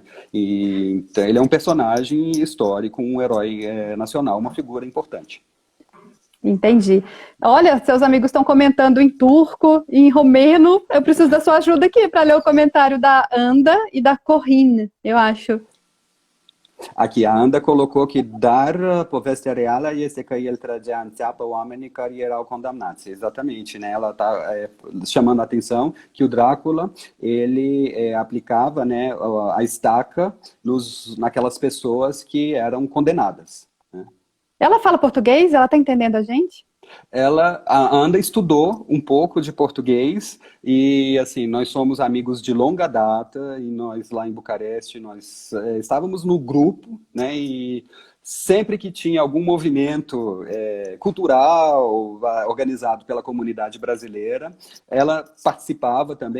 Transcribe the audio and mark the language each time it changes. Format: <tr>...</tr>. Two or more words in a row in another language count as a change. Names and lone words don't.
<pt>Então, ele é um personagem histórico, um herói nacional, uma figura importante. Entendi. Olha, seus amigos estão comentando em turco, em romeno. Eu preciso da sua ajuda aqui para ler o comentário da Anda e da Corrine, eu acho. Aqui, a Anda colocou que</pt> <ro>dar povestea reală este că el trăgea în țeapă oamenii care erau condamnați.</ro> <pt>Exatamente, né? Ela está chamando a atenção que o Drácula, ele aplicava, né, a estaca naquelas pessoas que eram condenadas, né? Ela fala português? Ela está entendendo a gente? A Anda estudou um pouco de português e, assim, nós somos amigos de longa data e nós lá em Bucareste, nós estávamos no grupo, né, e sempre que tinha algum movimento cultural organizado pela comunidade brasileira, ela participava também.</pt>